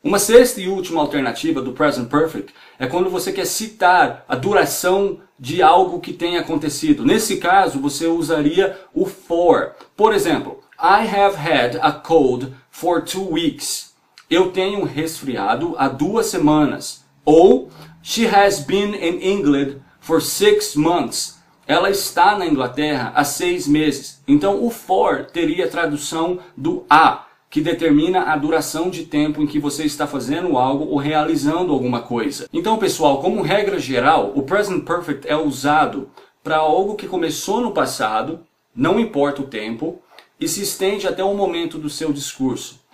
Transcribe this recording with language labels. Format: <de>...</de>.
<pt>Uma sexta e última alternativa do Present Perfect é quando você quer citar a duração de algo que tenha acontecido. Nesse caso, você usaria o for. Por exemplo,</pt> <en>I have had a cold for 2 weeks.</en> <pt>Eu tenho um resfriado há 2 semanas.</pt> <en>Ou, she has been in England for 6 months.</en> <pt>Ela está na Inglaterra há 6 meses. Então o for teria a tradução do a, que determina a duração de tempo em que você está fazendo algo ou realizando alguma coisa. Então pessoal, como regra geral, o Present Perfect é usado para algo que começou no passado, não importa o tempo, e se estende até o momento do seu discurso.</pt>